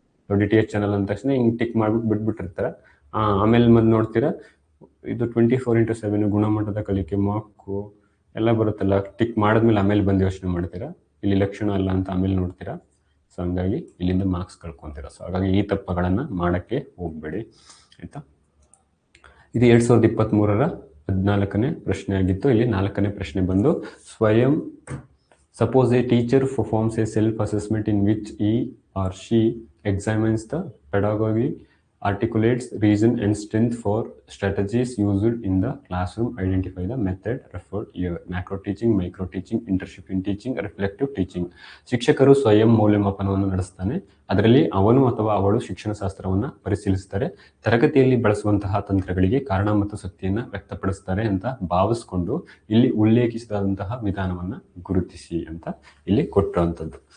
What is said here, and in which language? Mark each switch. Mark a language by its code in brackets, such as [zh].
[kn] So DTH channel ಅಂದ ತಕ್ಷಣ ಹಿಂಗ್ ಟಿಕ್ ಮಾಡ್ಬಿಟ್ಟು ಬಿಟ್ಬಿಟ್ಟಿರ್ತಾರ. ಆಮೇಲೆ ಮತ್ತೆ ನೋಡ್ತೀರಾ ಇದು 24/7 ಗುಣಮಟ್ಟದ ಕಲಿಕೆ, ಮಾರ್ಕು ಎಲ್ಲ ಬರುತ್ತಲ್ಲ, ಟಿಕ್ ಮಾಡಿದ್ಮೇಲೆ ಆಮೇಲೆ ಬಂದು ಯೋಚನೆ ಮಾಡ್ತೀರಾ. ಇಲ್ಲಿ ಲಕ್ಷಣ ಅಲ್ಲ ಅಂತ ಆಮೇಲೆ ನೋಡ್ತೀರಾ. ಸೊ ಹಂಗಾಗಿ ಇಲ್ಲಿಂದ ಮಾರ್ಕ್ಸ್ ಕಳ್ಕೊಂತೀರಾ. ಸೊ ಹಾಗಾಗಿ ಈ ತಪ್ಪುಗಳನ್ನ ಮಾಡಕ್ಕೆ ಹೋಗ್ಬೇಡಿ ಆಯ್ತಾ. ಇದು 2023ರ 14ನೇ ಪ್ರಶ್ನೆ ಆಗಿತ್ತು. ಇಲ್ಲಿ 4ನೇ ಪ್ರಶ್ನೆ ಬಂದು ಸ್ವಯಂ [en] Suppose a teacher performs a self assessment in which he or she examines the pedagogy, articulates reason and strength for strategies used in the classroom, identify the method referred here. Macro teaching, micro teaching, internship in teaching, reflective teaching. [kn] ಶಿಕ್ಷಕರು ಸ್ವಯಂ ಮೌಲ್ಯಮಾಪನವನ್ನು ನಡೆಸ್ತಾನೆ. ಅದರಲ್ಲಿ ಅವನು ಅಥವಾ ಅವಳು ಶಿಕ್ಷಣ ಶಾಸ್ತ್ರವನ್ನ ಪರಿಶೀಲಿಸ್ತಾರೆ. ತರಗತಿಯಲ್ಲಿ ಬಳಸುವಂತಹ ತಂತ್ರಗಳಿಗೆ ಕಾರಣ ಮತ್ತು ಶಕ್ತಿಯನ್ನ ವ್ಯಕ್ತಪಡಿಸ್ತಾರೆ ಅಂತ ಭಾವಿಸ್ಕೊಂಡು ಇಲ್ಲಿ ಉಲ್ಲೇಖಿಸಿದಂತಹ ವಿಧಾನವನ್ನ ಗುರುತಿಸಿ ಅಂತ ಇಲ್ಲಿ ಕೊಟ್ಟಿರುವಂತದ್ದು.